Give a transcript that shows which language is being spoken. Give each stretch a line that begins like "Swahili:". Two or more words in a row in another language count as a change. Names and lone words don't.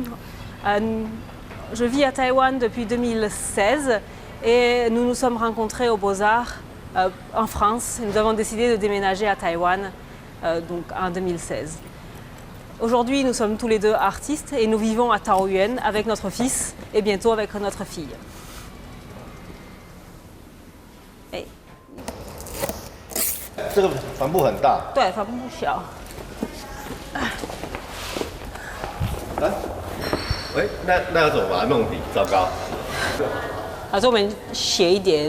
French: Je vis à Taïwan depuis 2016 et nous nous sommes rencontrés aux Beaux-Arts en France. Nous avons décidé de déménager à Taïwan donc en 2016. Aujourd'hui, nous sommes tous les deux artistes et nous vivons à Taoyuan avec notre fils et bientôt avec notre fille.
Chinese: 这个帆布很大，对，帆布小。来，喂，那要怎么把它弄平？糟糕。还是我们斜一点？